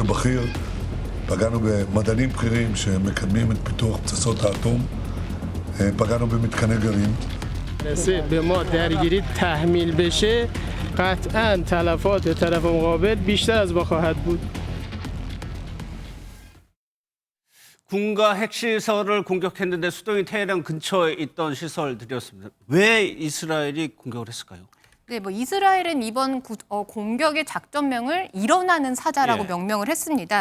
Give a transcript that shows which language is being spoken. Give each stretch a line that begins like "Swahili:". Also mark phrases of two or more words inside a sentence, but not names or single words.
Hebrew: הבכיר, פגענו במדענים בכירים שמקדמים את פיתוח פצצות האטום, פגענו במתקני גרעין.
Persian: به ما درگیری تحمیل بشه قطعاً تلفات طرف مقابل بیشتر از ما خواهد بود.
Korean: 군가 핵시설을 공격했는데 수도인 테헤란 근처에 있던 시설들이었습니다. 왜 이스라엘이 공격을 했을까요? 네, 뭐 이스라엘은 이번 공격의 작전명을 일어나는 사자라고 예. 명명을 했습니다.